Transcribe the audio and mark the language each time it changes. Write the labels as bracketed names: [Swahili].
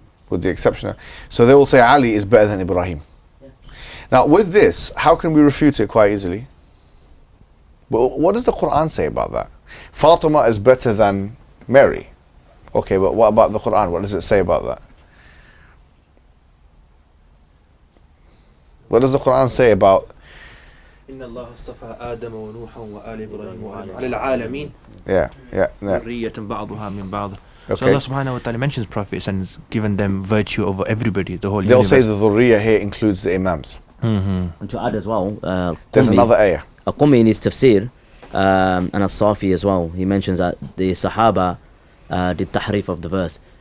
[English] With the exception of, so they will say Ali is better than Ibrahim. Now with this, how can we refute it quite easily? Well, what does the Quran say about that? Fatima is better than Mary. Okay, but what about the Quran? What does it say about that? What does the Quran say about [Arabic] إن الله اصطفى آدم ونوحا وآل إبراهيم على العالمين ذرية بعضها من بعض. [English] So Allah subhanahu wa ta'ala mentions prophets and has given them virtue over everybody, the whole They'll universe. say the Thuriya here includes the Imams. And to add as well, There's another ayah. Qumi in his tafsir, and As-Safi as well, he mentions that the Sahaba did tahrif of the verse.